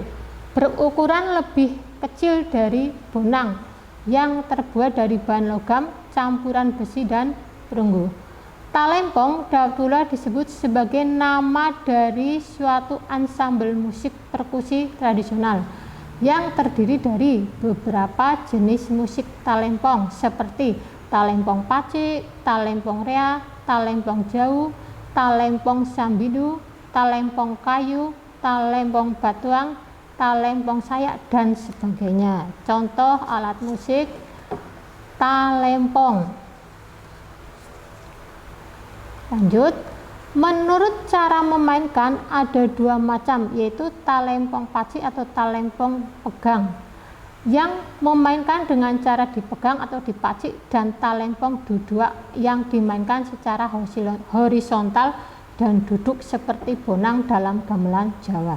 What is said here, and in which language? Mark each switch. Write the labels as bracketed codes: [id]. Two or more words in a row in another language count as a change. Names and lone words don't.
[id] Berukuran lebih kecil dari bonang yang terbuat dari bahan logam campuran besi dan perunggu. Talempong dapat pula disebut sebagai nama dari suatu ansambel musik perkusi tradisional yang terdiri dari beberapa jenis musik talempong seperti talempong pacik, talempong rea, talempong jauh, talempong sambidu, talempong kayu, talempong batuang, talempong sayak, dan sebagainya. Contoh alat musik talempong. Lanjut, menurut cara memainkan ada dua macam, yaitu talempong pacik atau talempong pegang yang memainkan dengan cara dipegang atau dipacik, dan talempong duduk yang dimainkan secara horizontal dan duduk seperti bonang dalam gamelan Jawa.